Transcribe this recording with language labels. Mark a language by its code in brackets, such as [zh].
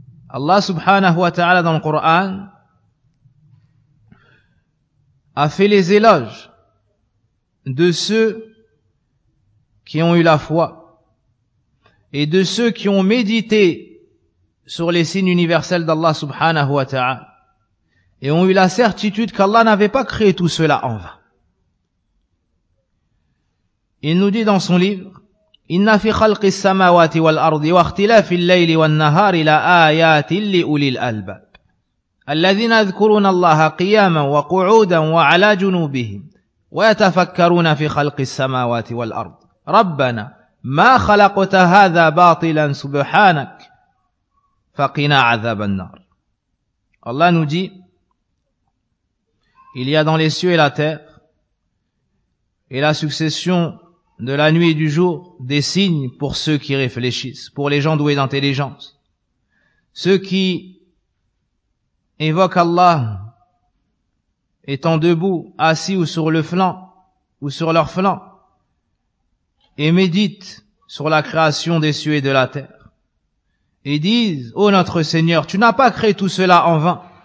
[fr] Allah subhanahu wa ta'ala dans le Coran a fait les éloges de ceux qui ont eu la foi et de ceux qui ont médité sur les signes universels d'Allah subhanahu wa ta'ala et ont eu la certitude qu'Allah n'avait pas créé tout cela en vain. Il nous dit dans son livre, [ar] إن في خلق السماوات والأرض واختلاف الليل والنهار لآيات لأولي الألباب الذين يذكرون الله قياما وقعودا وعلى جنوبهم ويتفكرون في خلق السماوات والأرض ربنا ما خلقت هذا باطلا سبحانك فقنا عذاب النار. [fr] الله nous dit, il y a dans les cieux et la terre et la succession de la nuit et du jour, des signes pour ceux qui réfléchissent, pour les gens doués d'intelligence. Ceux qui évoquent Allah étant debout, assis ou sur le flanc, ou sur leur flanc, et méditent sur la création des cieux et de la terre, et disent, ô notre Seigneur, tu n'as pas créé tout cela en vain.